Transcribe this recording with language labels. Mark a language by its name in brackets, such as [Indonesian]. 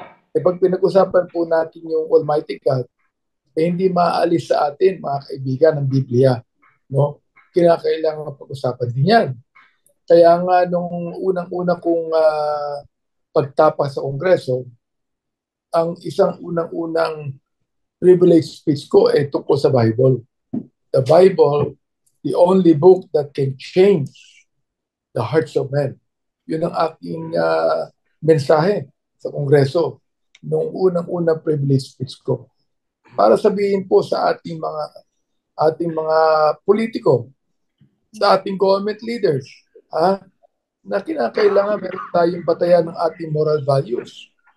[Filipino] Pag pinag-usapan po natin yung Almighty God, hindi maaalis sa atin, mga kaibigan, ng Biblia. No? Kinakailangan pag-usapan din yan. Kaya nga nung unang-una kong pagtapak sa Kongreso, ang isang unang-unang privilege speech ko ay tungkol sa Bible. [English] The Bible, the only book that can change the hearts of men. [Filipino] Yun ang aking mensahe sa Kongreso nung unang-unang privilege speech ko. Para sabihin po sa ating mga politiko, sa ating government leaders, na kinakailangan meron tayong batayan ng ating moral values.